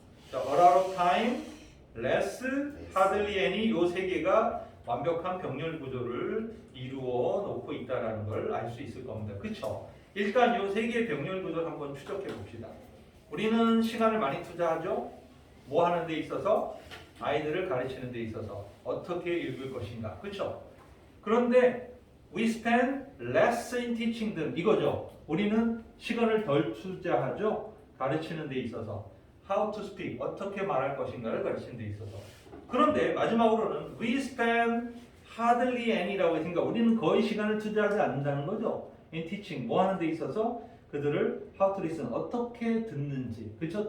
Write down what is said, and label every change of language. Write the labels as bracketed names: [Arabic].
[Korean] 자, [English] a lot of time, [Korean] less, hardly any 요 세 개가 완벽한 병렬 구조를 이루어 놓고 있다는 걸 알 수 있을 겁니다. 그렇죠? 일단 요 세 개의 병렬 구조를 한번 추적해 봅시다. 우리는 시간을 많이 투자하죠? 뭐 하는 데 있어서? 아이들을 가르치는 데 있어서 어떻게 읽을 것인가. 그렇죠? 그런데 [English] we spend less in teaching them [Korean] 이거죠. 우리는 시간을 덜 투자하죠. 가르치는 데 있어서 [English] how to speak [Korean] 어떻게 말할 것인가를 가르치는 데 있어서. 그런데 마지막으로는 [English] we spend hardly any [Korean] 라고 했으니까 우리는 거의 시간을 투자하지 않는다는 거죠. in teaching 뭐 하는 데 있어서 그들을 [English] how to listen [Korean] 어떻게 듣는지 그렇죠?